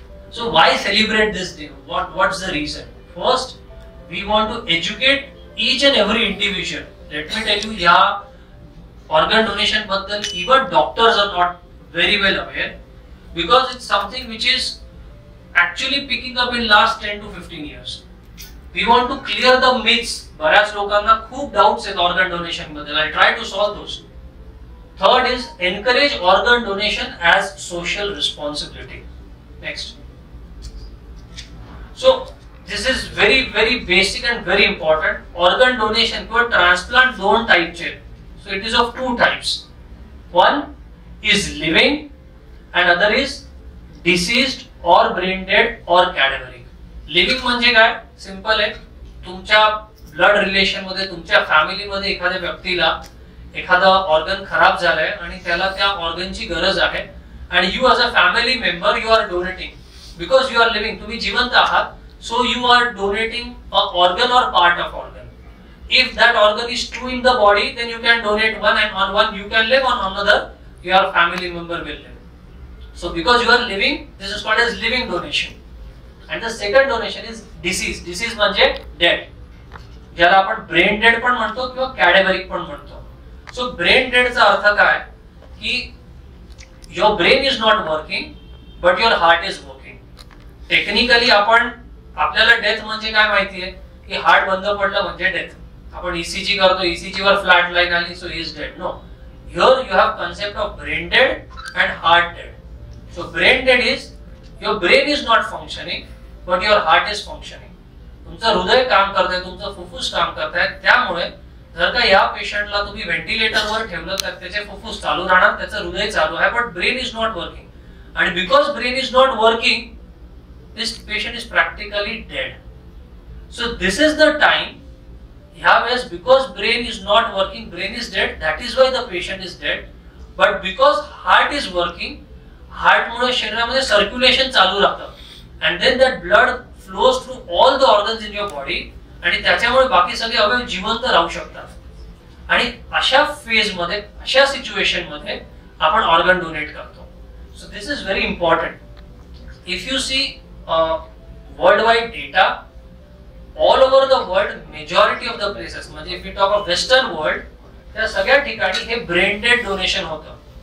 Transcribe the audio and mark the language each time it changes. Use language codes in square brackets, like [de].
[en] So why celebrate this day? What's the reason? First, we want to educate each and every individual. Let me tell you, yeah, organ donation baddal even doctors are not very well aware, because it's something which is actually picking up in last 10 to 15 years. We want to clear the myths. [mr] बऱ्याच लोकांना खूप doubts आहेत organ donation बद्दल. [en] I'll try to solve those. Third is encourage organ donation as social responsibility. Next. So this is very basic and very important. [mr] Organ donation किंवा transplant दोन types आहेत. [en] So it is of two types. One is living and other is deceased or brain dead or cadaveric. [mr] Living म्हणजे काय? Simple आहे. तुमच्या blood relation मध्ये, तुमच्या family मध्ये एखाद्या व्यक्तीला एखादा ऑर्गन खराब झालाय आणि त्याला त्या ऑर्गनची गरज आहे, आणि [en] You as a family member you are donating because you are living. [mr] तुम्ही जिवंत आहात, [en] So you are donating a organ or part of organ. If that organ is true in the body, then you can donate one, and on one you can live, on another your family member will live. So because you are living, this is called as living donation. And the second donation is deceased. [mr] Deceased म्हणजे dead. ज्याला आपण brain dead पण म्हणतो किंवा cadaveric पण म्हणतो. [en] So brain dead [mr] चा अर्थ काय की [en] your brain is not working but your heart is working. [mr] Technically आपण आपल्याला डेथ म्हणजे काय माहिती आहे की हार्ट बंद पडलं म्हणजे डेथ. आपण ECG करतो, ECG वर फ्लॅट लाईन आली, [en] So he is dead. No, here you have concept of brain dead and heart dead. So brain dead is your brain is not functioning but your heart is functioning. [mr] तुमचं हृदय काम करतंय, तुमचं फुफ्फुस काम करताय. त्यामुळे जर का या पेशंटला तुम्ही व्हेंटिलेटरवर ठेवलं तर त्याचे फुफ्फुस चालू राहणार, त्याचं हृदय चालू आहे, [en] But brain is not working. आणि because brain is not working, this patient is practically dead. So this is the time. Yes, because brain is not working, brain is dead. That is why the patient is dead. But because heart is working, heart [mr] मुळे शरीरामध्ये circulation चालू राहतं, [en] and then that blood flows through all the organs in your body, [mr] आणि त्याच्यामुळे बाकी सगळे अवयव जिवंत राहू शकतात. आणि अशा फेज मध्ये, अशा सिच्युएशन मध्ये आपण ऑर्गन डोनेट करतो. [en] So this is very important. If you see world wide data, all over the world, majority of the places म्हणजे if you talk of western world, [mr] त्या सगळ्या ठिकाणी हे ब्रेन डेड डोनेशन होतं.